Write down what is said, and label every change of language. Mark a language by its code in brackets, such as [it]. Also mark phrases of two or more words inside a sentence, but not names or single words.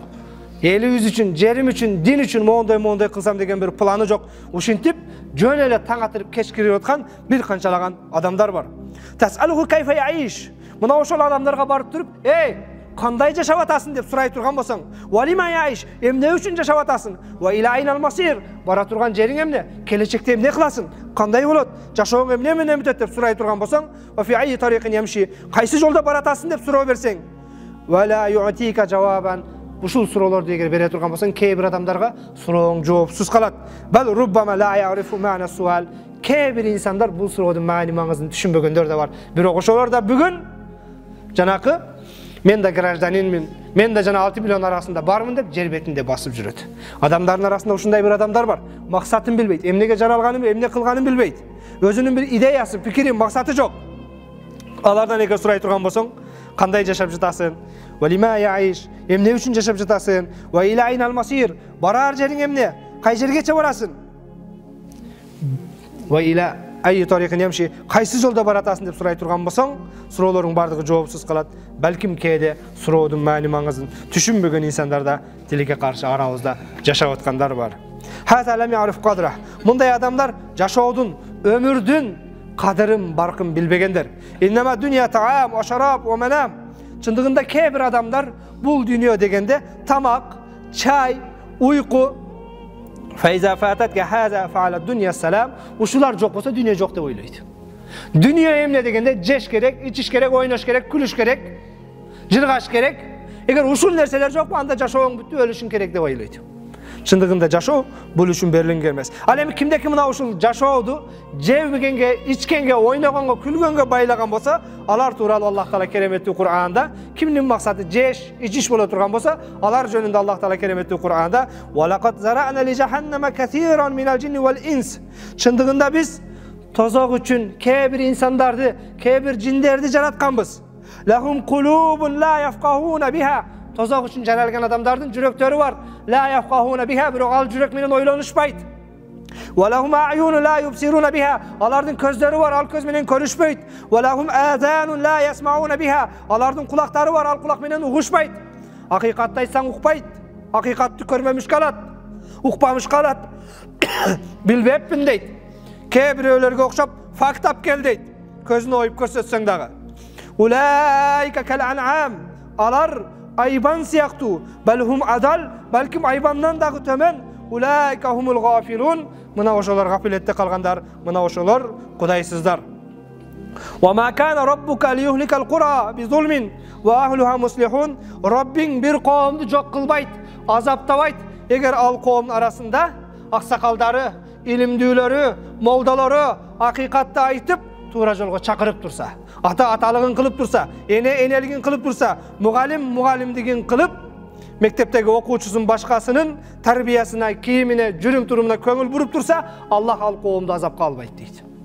[ky] Элибиз үчүн, жерим үчүн, дин үчүн моундай кылсам деген бир планы жок. Ушинтип жөн эле таң атырып кеч кирип аткан бир канчалаган адамдар бар. [ar] تسأله كيف يعيش. [ky] Мына ошол адамдарга барып туруп, кандай жашап атасың деп сурай турган болсоң, [ar] ولم يعيش, [ky] эмне үчүн жашап атасың? [ar] وإلى أين المصير, [ky] бара турган жериң эмне? Келечекте эмне кыласың? Кандай болот? Жашооң эмне менен бүтөт деп сурай турган болсоң, [ar] وفي أي طريق يمشي, [ky] кайсы жолдо бара атасың деп суроо берсең, [ar] ولا يعطيك جوابا, [ky] ушул суроолорду эгер бере турган болсоң, кээ бир адамдарга сурооң жоопсуз калат. [ar] بل ربما لا يعرف معنى السؤال. [ky] Кээ бир инсандар бул суроодун маани маңызын түшүнбөгөндөр да бар. Бирок ошолор да бүгүн жанакы мен да гражданинмин, мен да жана 6 миллион арасында бармын деп жер бетинде басып жүрөт. Адамдардын арасында ушундай бир адамдар бар. Максатын билбейт, эмнеге жаралганын, эмне кылганын билбейт. Өзүнүн бир идеясы, пикири, максаты жок. Алардан эгер сурай турган болсоң, кандай жашап жатасың? [ar] ولم يعيش, [ky] эмне үчүн жашап жатасың? [ar] وإلى أين المصير, [ky] барар жериң эмне? Кай жергече барасың? [ar] وإلى أي طريق يمشي, [ky] кайсы жолдо бара атасың деп сурай турган болсоң, суроолордун бардыгы жоопсуз калат. Балким кээде суроодун маани маңызын түшүнбөгөн инсандар да тилекке каршы арабызда жашап аткандар бар. [ar] هذا لم يعرف قدره. [ky] Мындай адамдар жашоодун, өмүрдүн кадырын, баркын билбегендер. [ar] إنما الدنيا طعام وشراب ومنام. [ky] Чындыгында кээ бир адамдар бул дүйнө дегенде тамак, чай, уйку, [ar] فإذا فاتتك هذه فعلى الدنيا السلام, [ky] ушулар жок болсо дүйнө жок деп ойлойт. Дүйнө эмне дегенде жеш керек, ичиш керек, ойнош керек, күлүш керек, жыргаш керек. Эгер ушул нерселер жок, анда жашооң бүттү, өлүшүң керек деп ойлойт. Чындыгында жашоо бул үчүн берилген эмес. Ал эми кимдеки мына ушул жашооду жебигенге, ичкенге, ойногонго, күлгөнгө байлаган болсо, алар тууралуу Аллах Таала кереметтүү Кур'анда кимдин максаты жеш, ичиш боло турган болсо, алар жөнүндө Аллах Таала кереметтүү Кур'анда [ar] «ولقد ذرأنا لجهنم كثيرا من الجن والإنس». [ky] Чындыгында биз тозок үчүн кээ бир инсандарды, кээ бир жиндерди жаратканбыз. [ar] لهم قلوب لا يفقهون بها. [ky] Тозок үчүн жаралган адамдардын жүрөктөрү бар. [ar] لا يفقهون بها, [ky] бирок ал жүрөк менен ойлонушпайт. [ar] ولهم أعين لا يبصرون بها. [ky] Алардын көздөрү бар, ал көз менен көрүшпөйт. [ar] ولهم آذان لا يسمعون بها. [ky] Алардын кулактары бар, ал кулак менен угушпайт. Акыйкатты айтсаң укпайт. Акыйкатты көрмөмүш калат. Укпамыш калат. Билбеппин дейт. Кээ бирөөлөргө окшоп фактап кел дейт. Көзүн оюп көрсөтсөң дагы. [ar] أولئك كالأنعام. [ky] Алар айбан сыяктуу. [ar] بل هم أضل, [ky] балким айбандан дагы төмөн. [ar] أولئك هم الغافلون. [ky] Мына ошолор гафилетте калгандар, мына ошолор кудайсыздар. [ar] وما كان ربك ليهلك القرى بظلم وأهلها مصلحون. [ky] Раббиң бир коомду жок кылбайт, азаптабайт. Эгер ал коомдун арасында аксакалдары, илимдүүлөрү, молдалары акыйкатты айтып, туура жолго чакырып турса, ата аталыгын кылып турса, эне энелигин кылып турса, мугалим мугалимдигин кылып, мектептеги окуучусун башкасынын тарбиясына, кийимине, жүрүм турумуна көңүл буруп турса, Аллах ал коомду азапка албайт дейт.